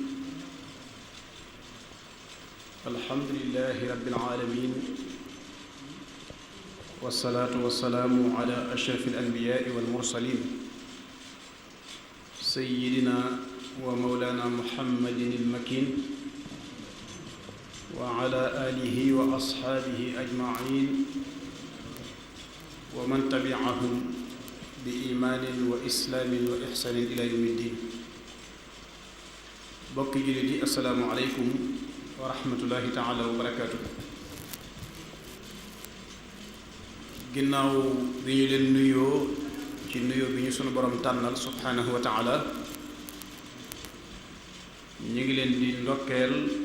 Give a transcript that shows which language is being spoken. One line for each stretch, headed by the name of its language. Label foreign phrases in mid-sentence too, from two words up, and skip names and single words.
Arabic: الحمد لله رب العالمين، والصلاة والسلام على أشرف الأنبياء والمرسلين سيدنا ومولانا محمد المكين وعلى آله وأصحابه أجمعين ومن تبعهم بإيمان وإسلام وإحسان إلى يوم الدين.
Wolof: bokki jullit yi
Arabic: السلام عليكم ورحمة الله تعالى وبركاته.
Wolof: ginnaaw bi ñu leen nuyoo ci nuyoo bi ñu sunu borom tànnal
Arabic: سبحانه وتعالى,
Wolof: ñu ngi leen di ndokkeel